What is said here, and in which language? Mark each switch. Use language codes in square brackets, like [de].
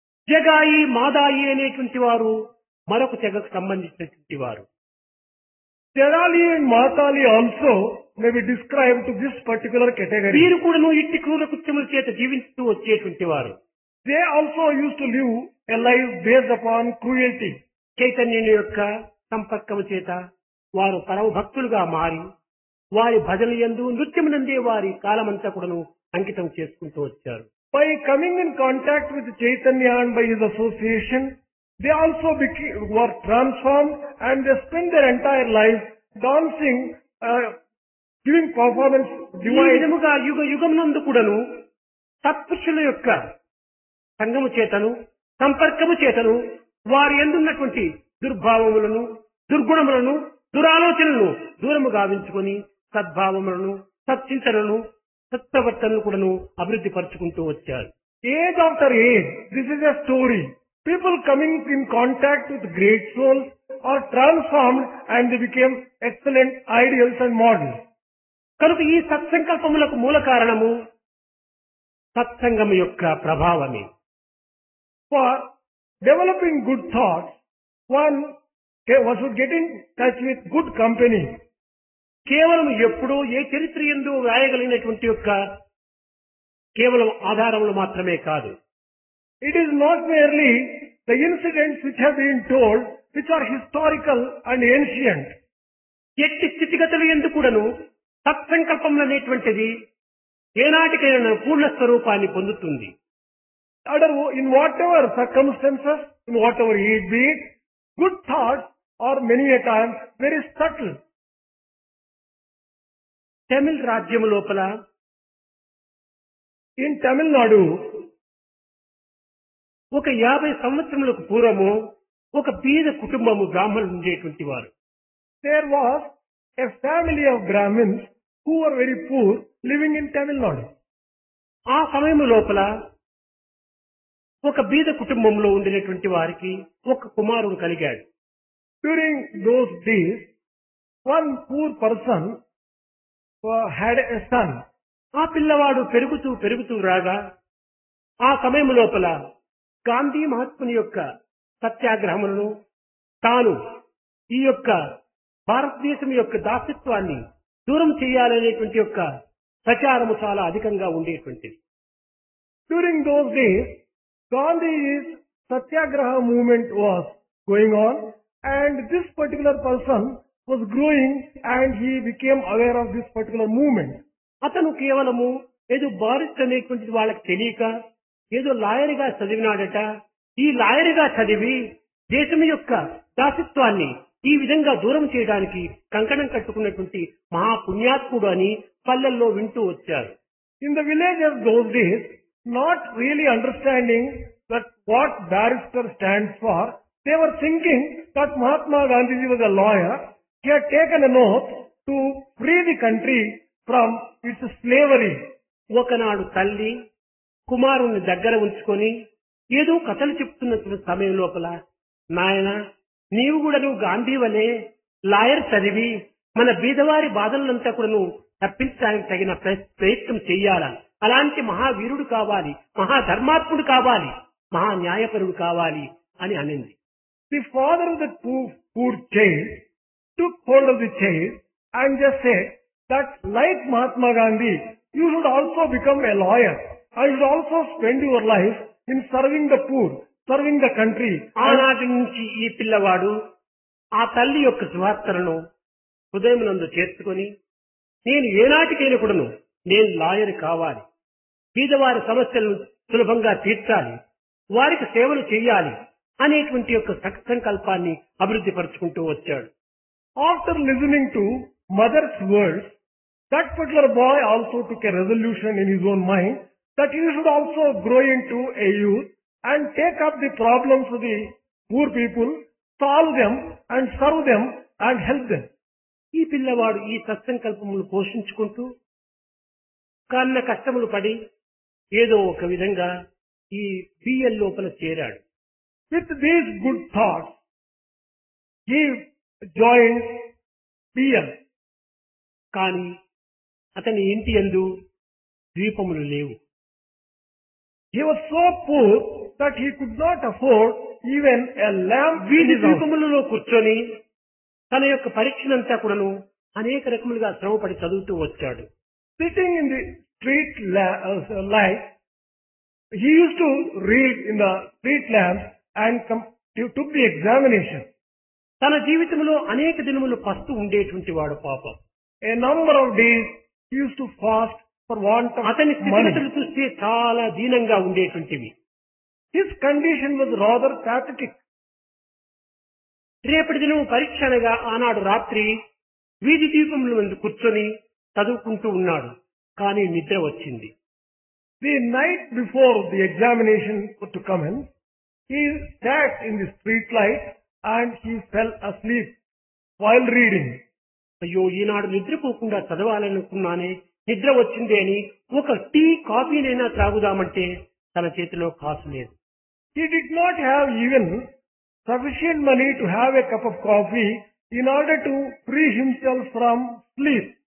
[te] జగాయి మాదాయి అనేటువంటి వారు మరొక తెగకు సంబంధించినటువంటి వారు. [en] Terali and Matali also may be described to this particular category. [te] వీరు కూడాను ఇట్టి క్రూర కృత్యముల చేత జీవిస్తూ వచ్చేటువంటి వారు. [en] They also used to live a life based upon cruelty. [te] చైతన్యుని యొక్క సంపర్కము చేత వారు పరమ భక్తులుగా మారి వారి భజన యందు నృత్యమునందే వారి కాలమంతా కూడాను అంకితం చేసుకుంటూ వచ్చారు. [en] By coming in contact with Chaitanya and by his association, they also were transformed and they spent their entire life dancing, giving performance, [te] ఈ [en] divine. [te] విధముగా యుగ యుగమునందు కూడాను సత్పురుషుల యొక్క సంగము చేతను సంపర్కము చేతను వారి యందున్నటువంటి దుర్భావములను దుర్గుణములను దురాలోచనలను దూరము గావించుకొని సద్భావములను, సత్చింతనను, సత్ప్రవర్తనను కూడాను అభివృద్ధి పరుచుకుంటూ వచ్చారు. [en] Age after age, this is a story. People coming in contact with great souls are transformed and they became excellent ideals and models. [te] కనుక ఈ సత్సంకల్పములకు మూల కారణము సత్సంగము యొక్క ప్రభావమే. [en] For developing good thoughts, one should get in touch with good company. [te] కేవలం ఎప్పుడూ ఏ చరిత్ర యందు వ్రాయగలిగినటువంటి యొక్క కేవలం ఆధారములు మాత్రమే కాదు. [en] It is not merely the incidents which have been told, which are historical and ancient. [te] ఎట్టి స్థితిగతులు యందు కూడాను సత్సంకల్పములు అనేటువంటిది ఏనాటికైనా పూర్ణ స్వరూపాన్ని పొందుతుంది. [en] In whatever circumstances, in whatever it be, good thoughts are many a time very subtle. [te] తమిళ రాజ్యము లోపల [en] In Tamil Nadu, [te] ఒక 50 సంవత్సరములకు పూర్వము ఒక బీద కుటుంబము బ్రాహ్మణులు ఉండేటువంటి వారు. [en] there was a family of Brahmins who were very poor living in Tamil Nadu. [te] ఆ సమయము లోపల ఒక బీద కుటుంబంలో ఉండినటువంటి వారికి ఒక కుమారుడు కలిగాడు. [en] During those days, one poor person had a son. [te] ఆ పిల్లవాడు పెరుగుతూ పెరుగుతూ రాగా ఆ సమయం లోపల గాంధీ మహాత్ముని యొక్క సత్యాగ్రహములను తాను ఈ యొక్క భారతదేశం యొక్క దాసత్వాన్ని దూరం చేయాలనేటువంటి యొక్క ప్రచారము చాలా అధికంగా ఉండేటువంటిది. [en] During those days, Gandhi's Satyagraha movement was going on, and this particular person was growing and he became aware of this particular movement. [te] అతను కేవలము ఏదో బారిస్ట్ అనేటువంటిది వాళ్ళకి తెలియక ఏదో లాయర్గా చదివినాడట. ఈ లాయర్గా చదివి దేశం యొక్క దాసత్వాన్ని ఈ విధంగా దూరం చేయడానికి కంకణం కట్టుకున్నటువంటి మహాపుణ్యాత్ముడు అని పల్లెల్లో వింటూ వచ్చారు. [en] In the villages those days, not really understanding that what barrister stands for, they were thinking that Mahatma Gandhi was a lawyer. He had taken an oath to free the country from its slavery. [te] ఒకనాడు తల్లి కుమారుణ్ణి దగ్గర ఉంచుకొని ఏదో కథలు చెప్తున్న సమయం లోపల, నాయన నీవు కూడా నువ్వు గాంధీ వలె లాయర్ చదివి మన బీదవారి బాధలంతా కూడా నువ్వు తప్పించడానికి తగిన ప్రయత్నం చెయ్యాలా, అలాంటి మహావీరుడు కావాలి, మహాధర్మాత్ముడు కావాలి, మహా న్యాయపరుడు కావాలి అని అనింది. [en] The father of the poor child took hold of the child and just said that like Mahatma Gandhi, you should also become a lawyer. I should also spend your life in serving the poor, serving the country. [te] ఆనాటి నుంచి ఈ పిల్లవాడు ఆ తల్లి యొక్క సువార్తలను హృదయమునందు చేర్చుకొని నేను ఏనాటికైనా కూడాను నేను లాయర్ కావాలి, బీదవారి సమస్యలను సులభంగా తీర్చాలి, వారికి సేవలు చేయాలి అనేటువంటి యొక్క సంకల్పాన్ని అభివృద్ధి పరుచుకుంటూ వచ్చాడు. [en] After listening to mother's words, that particular boy also took a resolution in his own mind that he should also grow into a youth and take up the problems of the poor people, solve them and serve them and help them. [te] ఈ పిల్లవాడు ఈ సత్సంకల్పములు పోషించుకుంటూ కన్న కష్టములు పడి ఏదో ఒక విధంగా ఈ బిఎల్ లోపల చేరాడు. [en] With these good thoughts, he joined PL. [te] కానీ అతని ఇంటి యందు దీపములు లేవు. [en] He was so poor that he could not afford even a lamp. [te] వీధి దీపములలో కూర్చొని తన యొక్క పరీక్షనంతా కూడాను అనేక రకములుగా శ్రమపడి చదువుతూ వచ్చాడు. [en] Sitting in the street light, he used to read in the street lamp and took the examination. [te] తన జీవితంలో అనేక దినములు పస్తు ఉండేటువంటి వాడు పాపం. [en] A number of days he used to fast for want of [te] అతని [en] money. [te] స్థితిగతులు చూస్తే చాలా దీనంగా ఉండేటువంటివి. [en] His condition was rather pathetic. [te] రేపటి దినం పరీక్ష అనగా ఆనాడు రాత్రి వీధి దీపముల ముందు కూర్చొని చదువుకుంటూ ఉన్నాడు. కానీ నిద్ర వచ్చింది. [en] The night before the examination to commence, he sat in the street light and he fell asleep. while reading. [te] అయ్యో ఈనాడు నిద్రపోకుండా చదవాలనుకున్నానే, నిద్ర వచ్చిందే అని ఒక టీ కాఫీనైనా త్రాగుదామంటే తన చేతిలో కాసు లేదు. [en] He did not have even sufficient money to have a cup of coffee in order to free himself from sleep.